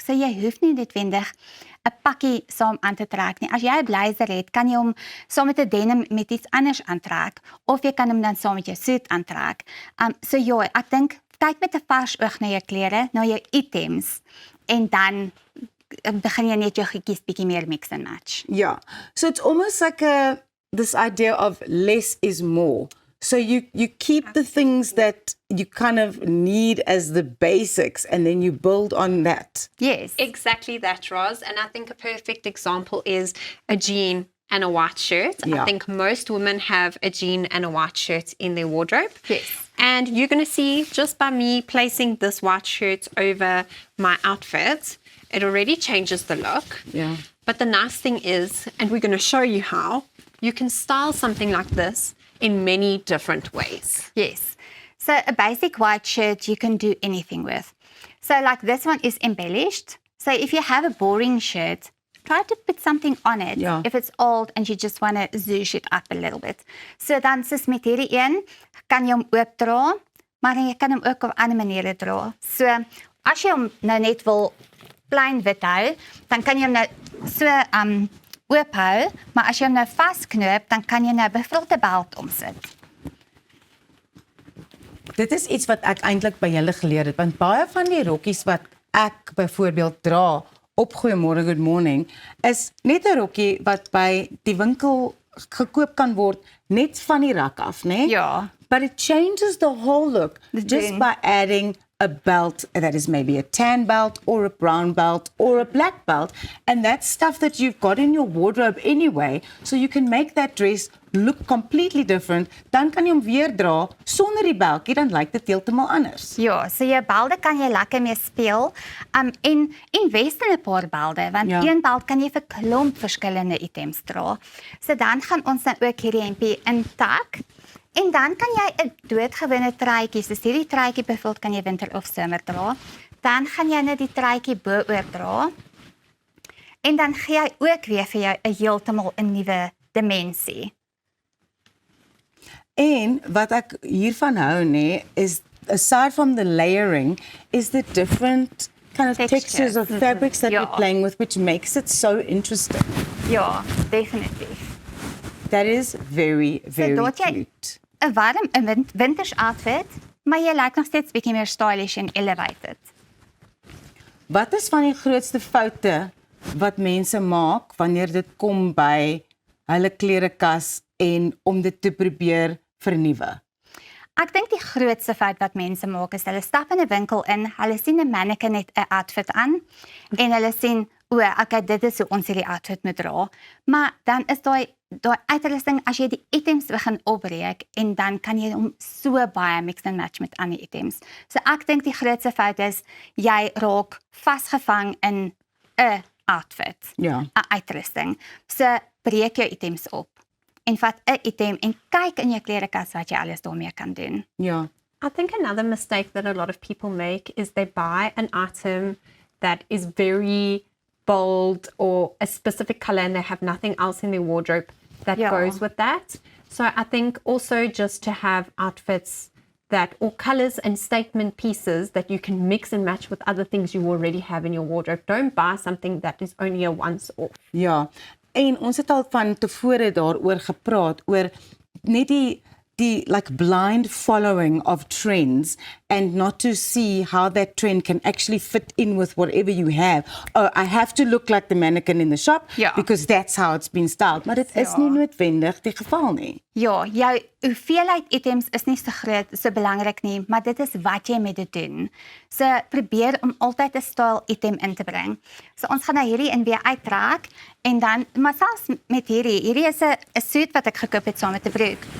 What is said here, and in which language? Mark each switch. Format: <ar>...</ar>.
<af>So jy hoef nie noodwendig 'n pakkie saam aan te trek nie. As jy 'n blazer het, kan jy hom saam met 'n denim met iets anders aantrek of jy kan hom dan saam met jou suit aantrek. So ja, ek dink kyk met 'n vars oog na jou klere, na jou items en dan begin jy net jou goedjies bietjie meer</af> <en>mix and match. Yeah. So it's almost like this idea of less is more. So you keep the things that you kind of need as the basics and then you build on that. Yes. Exactly that, Roz. And I think a perfect example is a jean and a white shirt. Yeah. I think most women have a jean and a white shirt in their wardrobe. Yes. And you're going to see just by me placing this white shirt over my outfit, it already changes the look. Yeah. But the nice thing is, and we're going to show you how, you can style something like this in many different ways. Yes. So a basic white shirt you can do anything with. So like this one is embellished. So if you have a boring shirt, try to put something on it. Yeah. If it's old and you just want to zhuzh it up a little bit.</en> <af>So dan soos met hierdie een, kan jy hom oop dra, maar jy kan hom ook op ander maniere dra. So as jy hom nou net wil plain wit hou, dan kan jy hom nou so oop hou, maar as jy hom nou vasknoop, dan kan jy nou byvoorbeeld 'n belt omsit. Dit is iets wat ek eintlik by julle geleer het, want baie van die rokkies wat ek byvoorbeeld dra op Goeiemôre Good Morning is net 'n rokkie wat by die winkel gekoop kan word net van die rak af, né? Ja.</af> <en>But it changes the whole look just</en> <af>doen.</af> <en>by adding a belt that is maybe a tan belt or a brown belt or a black belt, and that's stuff that you've got in your wardrobe anyway, so you can make that dress look completely different.</en> <af>Dan kan jy hom weer dra sonder die beltjie, dan lyk dit heeltemal anders. Ja, so jou belde kan jy lekker mee speel. En invest in 'n paar belde, want Ja. een beld kan jy vir klomp verskillende items dra. So dan gaan ons nou ook hierdie hempie intak. En dan kan jy 'n doodgewone truitjie, soos hierdie truitjie byvoorbeeld kan jy winter of somer dra. Dan gaan jy net die truitjie bo-oor dra. En dan gee jy ook weer vir jou 'n heeltemal 'n nuwe dimensie. En wat ek hiervan hou nê,</af> <en>is aside from the layering, is the different kind of textures of fabrics that</en> <af>Ja.</af> <en>you're playing with, which makes it so interesting.</en> <af>Ja, definitief.</af> <en>That is very, very</en> <af>dat jy-</af> <en>cute.</en> <af>'n warm 'n winters outfit, maar jy lyk nog steeds bietjie meer stylish en elevated. Wat is van die grootste foute wat mense maak wanneer dit kom by hulle klerekas en om dit te probeer vernuwe? Ek dink die grootste fout wat mense maak is hulle stap in 'n winkel in, hulle sien 'n mannequin het 'n outfit aan en hulle sien, o, okay, dit is hoe ons hierdie outfit moet dra. Maar dan is daai uitrusting as jy die items begin opbreek en dan kan jy hom so baie</af> <en>mix and match</en> <af>met ander items. So ek dink die grootste fout is jy raak vasgevang in 'n outfit, Ja. 'n uitrusting. So breek jou items op en vat 'n item en kyk in jou klerekas wat jy alles daarmee kan doen. Ja.</af> <en>I think another mistake that a lot of people make is they buy an item that is very bold or a specific color and they have nothing else in their wardrobe that Yeah. goes with that. So I think also just to have outfits that, or colors and statement pieces that you can mix and match with other things you already have in your wardrobe. Don't buy something that is only a once-off.</en> <af>Ja, en ons het al van tevore daaroor gepraat, oor net die</af> <en>like blind following of trends and not to see how that trend can actually fit in with whatever you have. Oh, I have to look like the mannequin in the shop</en> <af>Ja.</af> <en>because that's how it's been styled.</en> <af>Maar dit is Ja. nie noodwendig die geval nie. Ja, jou hoeveelheid items is nie so groot, so belangrik nie, maar dit is wat jy met dit doen. So probeer om altyd 'n style item in te bring. So ons gaan nou hierdie in weer uittrek en dan, maar selfs met hierdie is 'n suit wat ek gekoop het saam met 'n broek.</af>